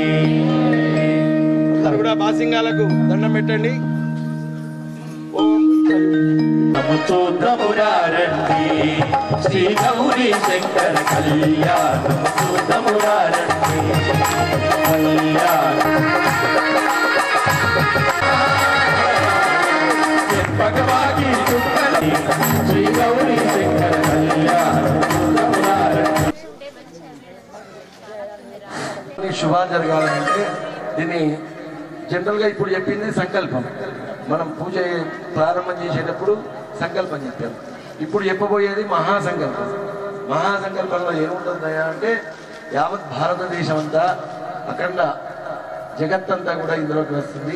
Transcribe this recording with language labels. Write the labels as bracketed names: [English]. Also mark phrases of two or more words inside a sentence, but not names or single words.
[Telugu] బాసింగాలకు దండం పెట్టండి ఓం [Sanskrit] नमोस्तुतमुरारण्ये श्री गौरी शंकर कल्याण नमोस्तुतमुरारण्ये कल्याण भगवानी श्री गौरी शंकर कल्याण [Telugu] శుభాలు జరగాలంటే దీన్ని జనరల్గా ఇప్పుడు చెప్పింది సంకల్పం. మనం పూజ ప్రారంభం చేసేటప్పుడు సంకల్పం చెప్పాం. ఇప్పుడు చెప్పబోయేది మహాసంకల్పం. మహాసంకల్పంలో ఏముంటుందయా అంటే యావత్ భారతదేశం అంతా అఖండ జగత్తంతా కూడా ఇందులోకి వస్తుంది.